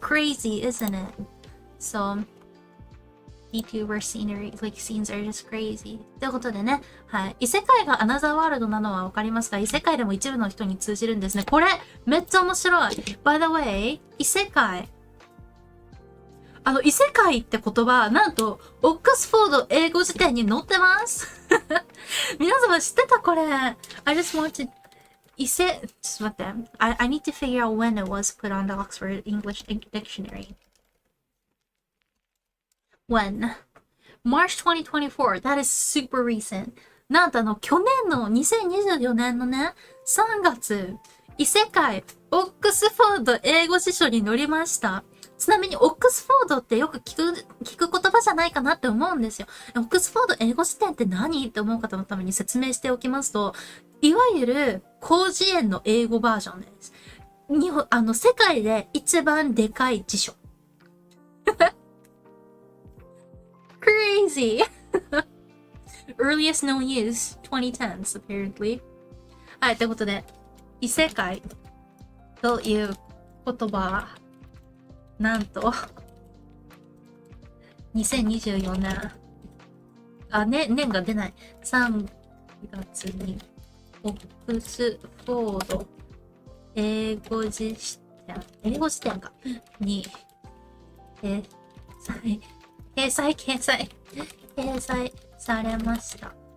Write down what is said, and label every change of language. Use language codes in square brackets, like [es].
[en] Crazy, isn't it? So, VTuber scenery, like scenes are just crazy. [ja] ということでね、はい。異世界がアナザーワールドなのはわかりますが、異世界でも一部の人に通じるんですね。これ、めっちゃ面白い。 [en] By the way, 異世界。 [ja] 異世界って言葉、なんと、オックスフォード英語辞典に載ってます。皆様知ってたこれ。 [en] I just wanted, [ja] ちょっと待って。 [en] I need to figure out when it was put on the Oxford English Dictionary. When? March 2024. That is super recent. [ja] なんと去年の2024年のね、3月、異世界、オックスフォード英語辞書に載りました。ちなみに、オックスフォードってよく聞く言葉じゃないかなって思うんですよ。オックスフォード英語辞典って何って思う方のために説明しておきますと、いわゆる広辞苑の英語バージョンです。世界で一番でかい辞書。 [en] Crazy! Earliest known use, 2010s, apparently. [ja] はい、ということで、異世界という言葉、なんと、2024年、年が出ない。 3月に、オックスフォード、英語辞典か、に、掲載されました。